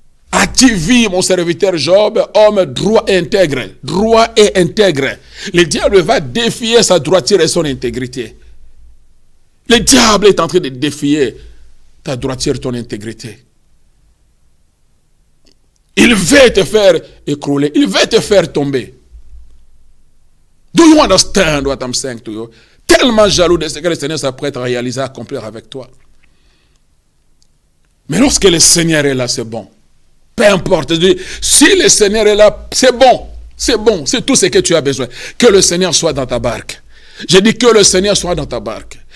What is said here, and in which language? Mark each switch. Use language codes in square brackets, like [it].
[fr] As-tu vu mon serviteur Job, homme droit et intègre, droit et intègre? Le diable va défier sa droiture et son intégrité. Le diable est en train de défier ta droiture et ton intégrité. Il veut te faire écrouler. Il veut te faire tomber. [en] Do you understand what I'm saying to you? [fr] Tellement jaloux de ce que le Seigneur s'apprête à réaliser, à accomplir avec toi. Mais lorsque le Seigneur est là, c'est bon. Peu importe. Si le Seigneur est là, c'est bon. C'est bon. C'est tout ce que tu as besoin. Que le Seigneur soit dans ta barque. Je dis que le Seigneur soit dans ta barque.